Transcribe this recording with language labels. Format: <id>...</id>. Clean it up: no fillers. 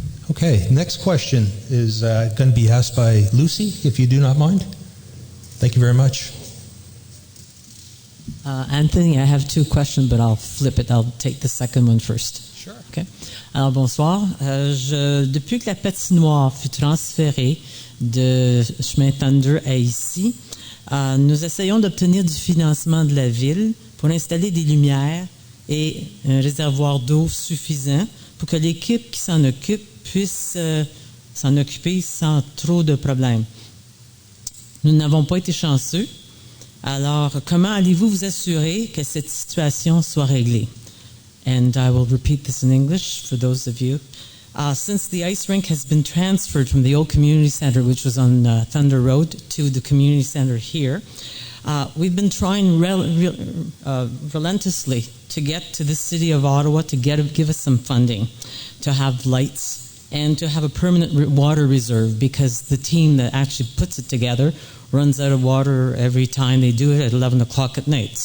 <en>Okay, next question is going to be asked by Lucy, if you do not mind. Thank you very much. Anthony, I have two questions, but I'll flip it. I'll take the second one first. Sure.</en> <fr>Okay. Alors, bonsoir. Depuis que la patinoire fut transférée de chemin Thunder à ici, nous essayons d'obtenir du financement de la ville pour installer des lumières et un réservoir d'eau suffisant pour que l'équipe qui s'en occupe puisse s'en occuper sans trop de problèmes. Nous n'avons pas été chanceux. Alors, comment allez-vous vous assurer que cette situation soit réglée?</fr> <en>And I will repeat this in English for those of you. Since the ice rink has been transferred from the old community center, which was on Thunder Road, to the community center here, we've been trying relentlessly to get to the city of Ottawa to give us some funding, to have lights, and to have a permanent water reserve, because the team that actually puts it together runs out of water every time they do it at 11 o'clock at night.</en>